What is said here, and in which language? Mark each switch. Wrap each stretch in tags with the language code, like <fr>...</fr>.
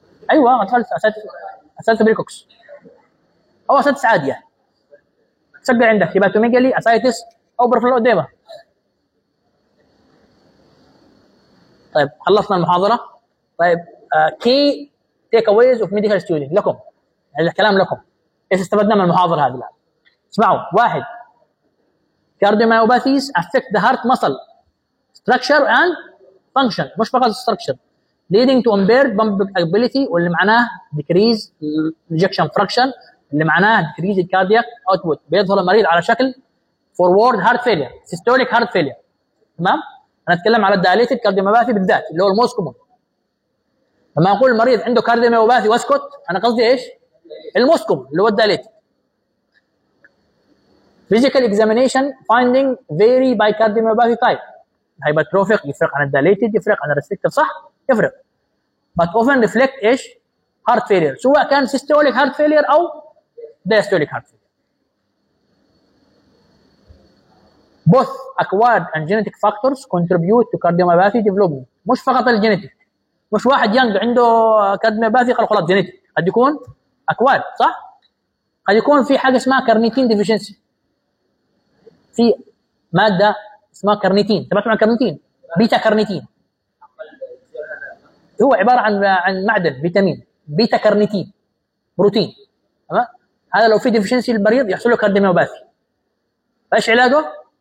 <ar>ايوه ما تخلص اساتس بريكوكس او اساتس عاديه تسجل عندك هيباتوميجالي اساتس او بروفلو ديما. طيب خلصنا المحاضره. طيب</ar> <en>key takeaways of medical student</en> <ar>لكم، يعني الكلام لكم، ايش استفدنا من المحاضره هذه؟ الان اسمعوا.</ar> <en>واحد، cardiomyopathies affect the heart muscle structure and function،</en> <ar>مش فقط</ar> <en>structure، leading to impaired pumping ability،</en> <ar>واللي معناه</ar> <en>decrease ejection fraction،</en> <ar>اللي معناه</ar> <en>decrease cardiac output،</en> <ar>بيظهر المريض على شكل</ar> <en>forward heart failure، systolic heart failure،</en> <ar>تمام. انا اتكلم على dilated cardiomyopathy بالذات اللي هو</ar> <en>الموست كومون.</en> <ar>لما اقول المريض عنده cardiomyopathy واسكت، انا قصدي ايش؟ الموست كومون اللي هو dilated.</ar> <en>Physical examination finding vary by cardiomyopathy type.</en> <ar>Hypertrophic يفرق عن dilated، يفرق عن restrictive، صح؟ يفرق.</ar> <en>But often reflect ايش؟ heart failure.</en> <ar>سواء كان systolic heart failure أو diastolic heart failure.</ar> <en>Both acquired and genetic factors contribute to cardiomyopathy development.</en> <ar>مش فقط الجينيتيك. مش واحد young عنده cardiomyopathy خلق خلاص جينيتيك. قد يكون acquired، صح؟ قد يكون في حاجة اسمها carnitine deficiency. في مادة اسمها كارنيتين، تبعتم عن كارنيتين؟ بيتا كارنيتين هو عبارة عن معدن فيتامين، بيتا كارنيتين بروتين، تمام. هذا لو في ديفيشنسي للمريض يحصل له كارديوميوباثي، ايش علاجه؟</ar>